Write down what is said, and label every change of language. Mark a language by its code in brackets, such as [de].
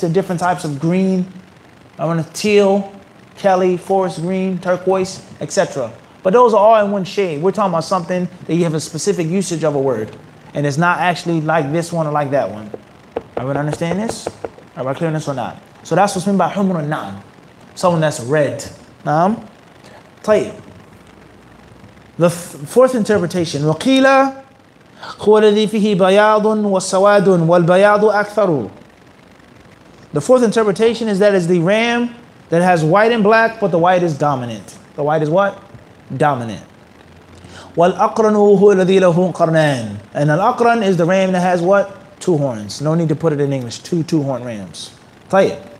[en] The different types of green. I want teal, Kelly, forest green, turquoise, etc. But those are all in one shade. We're talking about something that you have a specific usage of a word. And it's not actually like this one or like that one. Everyone understand this? Everybody clear on this or not? So that's what's meant by humra na'am. someone that's red. طيب. The fourth interpretation, [ar] وَقِيلَ هُوَ الَّذِي فِيهِ بَيَاضٌ وَالسَّوَادٌ وَالْبَيَاضُ أَكْثَرُ. [en] The fourth interpretation is that it's the ram that has white and black, but the white is dominant. The white is what? Dominant. [ar] وَالْأَقْرَنُ هُوَ الَّذِي لَهُ قَرْنَانِ. [en] And al-aqran is the ram that has what? 2 horns. No need to put it in English. 2 two-horn rams. طيب.